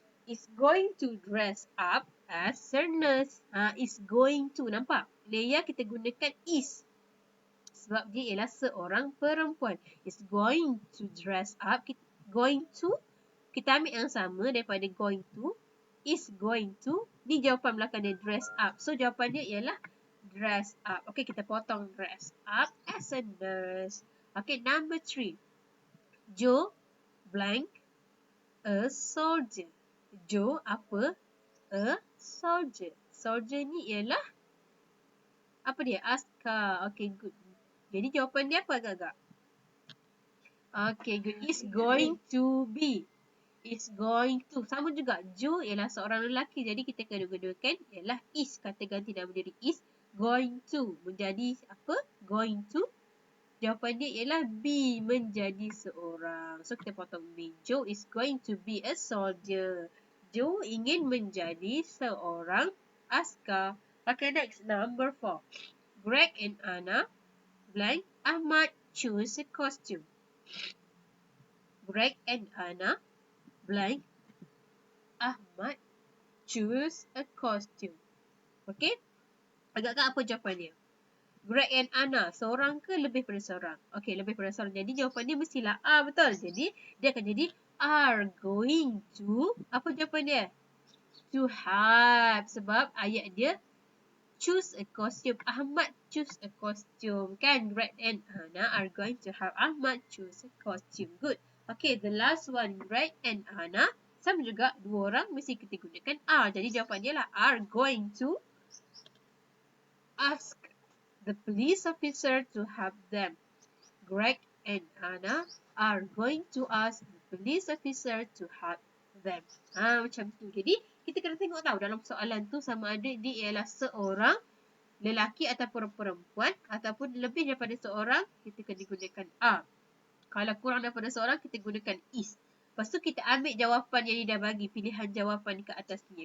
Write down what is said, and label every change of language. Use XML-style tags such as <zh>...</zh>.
<en>Is going to dress up as a nurse.</en> <ms>Is going to. Nampak? Leah kita gunakan is.</ms> <en>Sebab dia ialah seorang perempuan. Is going to dress up. Going to.</en> <ms>Kita ambil yang sama daripada going to. Is going to. Ni jawapan belakang dia dress up. So jawapan dia ialah dress up.</ms> <en>Okay, kita potong dress up as a nurse. Okay, number 3. Joe blank a soldier. Joe apa? A soldier.</en> <ms>Soldier ni ialah apa dia? Askar. Okay, good. Jadi jawapan dia apa agak-agak? Okay, good.</ms> <en>Is going to be. Is going to. Sama juga.</en> <ms>Joe ialah seorang lelaki. Jadi kita kena gunakan ialah is. Kata ganti nama diri is. Going to. Menjadi apa? Going to. Jawapan dia ialah be. Menjadi seorang. So kita potong be.</ms> <en>Joe is going to be a soldier.</en> <ms>Joe ingin menjadi seorang askar.</ms> <en>Okay, next. Number 4. Greg and Anna blank Ahmad choose a costume. Greg and Anna blank Ahmad choose a costume. Okay? Agak-agak apa jawapan dia?</en> <ms>Greg and Anna, seorang ke lebih pada seorang? Okay, lebih pada seorang. Jadi jawapan dia mestilah betul. Jadi dia akan jadi are going to, apa jawapan dia?</ms> <en>To have. Sebab ayat dia choose a costume. Ahmad choose a costume. Kan? Greg and Anna are going to have Ahmad choose a costume. Good. Okay, the last one. Greg and Anna. Sama juga.</en> <ms>Dua orang mesti kita gunakan are.</ms> <en>Jadi jawapan dia lah are going to ask the police officer to help them. Greg and Anna are going to ask the police officer to help them.</en> <ms>Macam tu. Jadi, kita kena tengok tahu dalam soalan tu sama ada dia ialah seorang lelaki ataupun perempuan ataupun lebih daripada seorang, kita kena gunakan are. Kalau kurang daripada seorang, kita gunakan is. Lepas tu kita ambil jawapan yang dia dah bagi. Pilihan jawapan dekat atas ni.</ms>